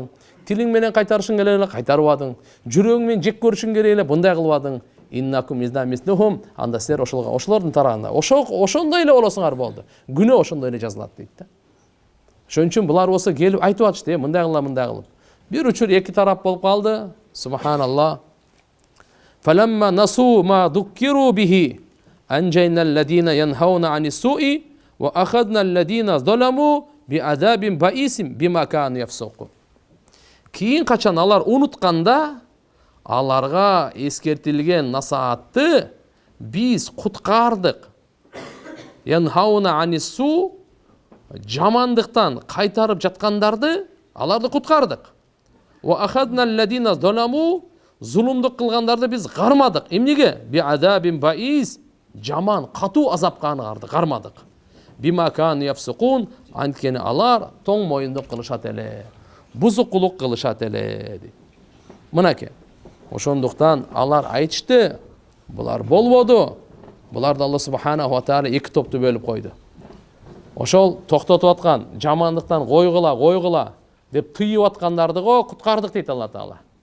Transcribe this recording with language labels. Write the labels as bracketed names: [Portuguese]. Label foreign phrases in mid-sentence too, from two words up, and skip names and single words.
[Kyrgyz] Тилиң менен кайтарышың керек эле, кайтарбадың. Жүрөгүң менен жек көрүшүң керек эле, мындай кылбадың. [Arabic] إنكم إذا مثلهم, [Kyrgyz] анда силер ошолордун тарагында ошондой эле болосуңар болду. Күнөө ошондой эле жазылат дейт да. Ошон үчүн булар болсо келип айтып атышты, мындай кыла, мындай кылып. Бир учур эки тарап болуп калды. [Arabic] سبحان الله. فلما نسوا ما ذكروا به أنجينا الذين ينهون عن السوء وأخذنا الذين ظلموا بعذاب بئيس بما كانوا يفسقون. [Kyrgyz] Кийин качан алар унутканда аларга эскертилген насаатты биз куткардык. [Arabic] ينهون عن السوء, [Kyrgyz] жамандыктан кайтарып жаткандарды аларды куткардык. [Arabic] وأخذنا الذين ظلموا, [Kyrgyz] зулумдук кылгандарды биз кармадык. Эмнеге? [Arabic] بعذاب بئيس, [Kyrgyz] жаман, катуу азапка кармадык. [Arabic] بما كانوا يفسقون, [Kyrgyz] анткени алар тоң моюндук кылышат эле, бузукулук кылышат эле. Мынакей. Ошондуктан алар айтышты, булар болбоду. Буларды Алла [Arabic] سبحانه وتعالى [Kyrgyz] эки топту бөлүп койду. Ошол токтотуп аткан, жамандыктан койгула деп тыйып аткандарды куткардык дейт Алла таала.